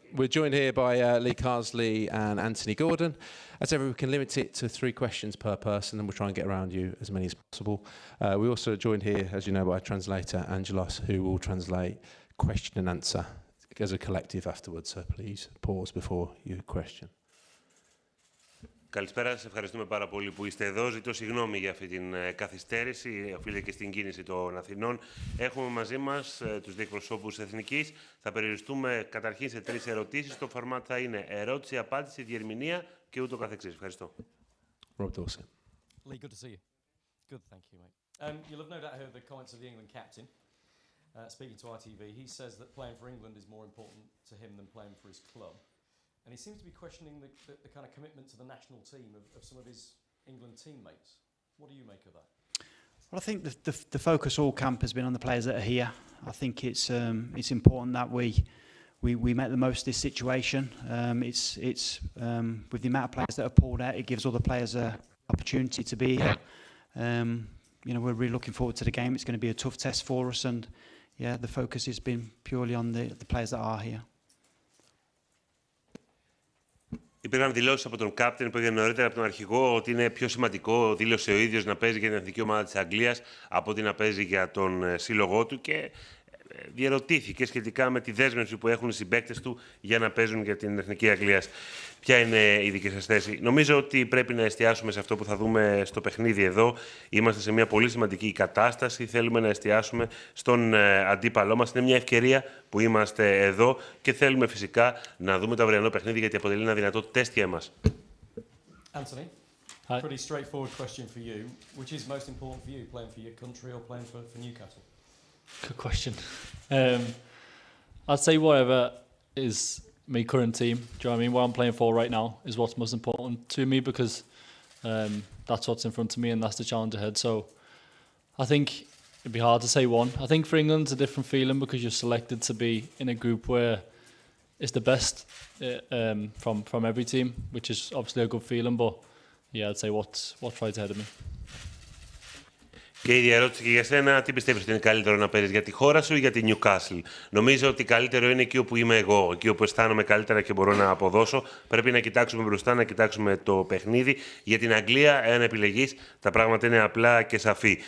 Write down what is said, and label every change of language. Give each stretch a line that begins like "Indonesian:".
English: We're joined here by Lee Carsley and Anthony Gordon. As ever, we can limit it to 3 questions per person, and we'll try and get around you as many as possible. We're also joined here, as you know, by translator Angelos, who will translate question and answer as a collective afterwards. So please pause before you question.
Greek: Καλησπέρα σας, ευχαριστούμε πάρα πολύ που είστε εδώ. Ζητώ συγγνώμη για αυτή την καθυστέρηση, οφείλεται και στην κίνηση των Αθηνών. Έχουμε μαζί μας τους δύο εκπροσώπους Εθνικής. Θα περιοριστούμε καταρχήν σε 3 ερωτήσεις. Το φορμάτ θα είναι ερώτηση, απάντηση, διερμηνία και ούτω καθεξής. Ευχαριστώ.
English: Rob Dawson. Lee, good to see you. Good, thank you, mate. You'll have no doubt heard the comments of the England captain. Speaking to ITV, he says that playing for England is more important to him than playing for his club. And he seems to be questioning the kind of commitment to the national team of some of his England teammates. What do you make of that? Well, I think the focus all camp has been on the players that are here. I think it's important that we make the most of this situation. It's with the amount of players that are pulled out, it gives all the players an opportunity to be here. We're really looking forward to the game. It's going to be a tough test for us, and the focus has been purely on the players that are here.
Greek: Υπήρχαν δηλώσεις από τον κάπτεν που έγινε νωρίτερα από τον αρχηγό ότι είναι πιο σημαντικό, δήλωσε ο ίδιος, να παίζει για την εθνική ομάδα της Αγγλίας από ότι να παίζει για τον σύλλογό του και διερωτήθηκε σχετικά με τη δέσμευση που έχουν οι συμπαίκτες του για να παίζουν για την Εθνική Αγγλίας. Ποια είναι η δική σας θέση? Νομίζω ότι πρέπει να εστιάσουμε σε αυτό που θα δούμε στο παιχνίδι εδώ. Είμαστε σε μια πολύ σημαντική κατάσταση. Θέλουμε να εστιάσουμε στον αντίπαλό μας. Είναι μια ευκαιρία που είμαστε εδώ και θέλουμε φυσικά να δούμε το αυριανό παιχνίδι γιατί αποτελεί ένα δυνατό τεστ για εμάς.
English: Anthony, Hi. pretty straightforward question for you. Which is most important for you, playing for your country or playing for Newcastle? Good question. I'd say whatever is my current team. Do you know what I mean? What I'm playing for right now is what's most important to me because that's what's in front of me and that's the challenge ahead. So I think it'd be hard to say one. I think for England it's a different feeling because you're selected to be in a group where it's the best from every team, which is obviously a good feeling. But yeah, I'd say what's right ahead of me.
Greek: Και η ίδια ερώτηση και για σένα, τι πιστεύεις ότι είναι καλύτερο να παίζεις για τη χώρα σου ή για τη Newcastle? Νομίζω ότι καλύτερο είναι εκεί όπου είμαι εγώ, εκεί όπου αισθάνομαι καλύτερα και μπορώ να αποδώσω. Πρέπει να κοιτάξουμε μπροστά, να κοιτάξουμε το παιχνίδι. Για την Αγγλία, εάν επιλεγείς, τα πράγματα είναι απλά και σαφή.